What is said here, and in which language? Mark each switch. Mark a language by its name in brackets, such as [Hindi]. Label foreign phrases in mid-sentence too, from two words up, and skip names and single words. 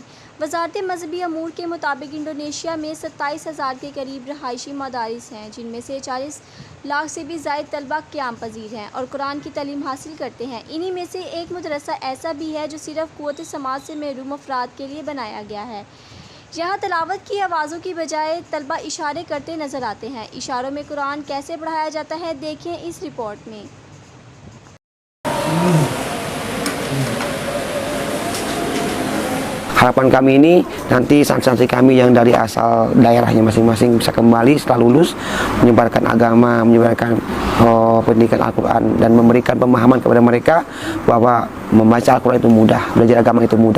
[Urdu] وزارت مذہبی امور کے مطابق انڈونیشیا میں 27,000 کے قریب رہائشی مدارس ہیں، جن میں سے 40 لاکھ سے بھی زائد طلبہ قیام پذیر ہیں اور قرآن کی تعلیم حاصل کرتے ہیں. انہی میں سے ایک مدرسہ ایسا بھی ہے جو صرف قوت سماج سے محروم افراد کے لیے بنایا گیا ہے. یہاں تلاوت کی آوازوں کی بجائے طلبہ اشارے کرتے نظر آتے ہیں. اشاروں میں قرآن کیسے پڑھایا جاتا ہے، دیکھیں اس رپورٹ میں. [Indonesian] Harapan kami ini nanti santri-santri kami yang dari asal daerahnya masing-masing bisa kembali setelah lulus, menyebarkan agama, menyebarkan pendidikan Al-Quran, dan memberikan pemahaman kepada mereka bahwa membaca Al-Quran itu mudah, belajar agama itu mudah.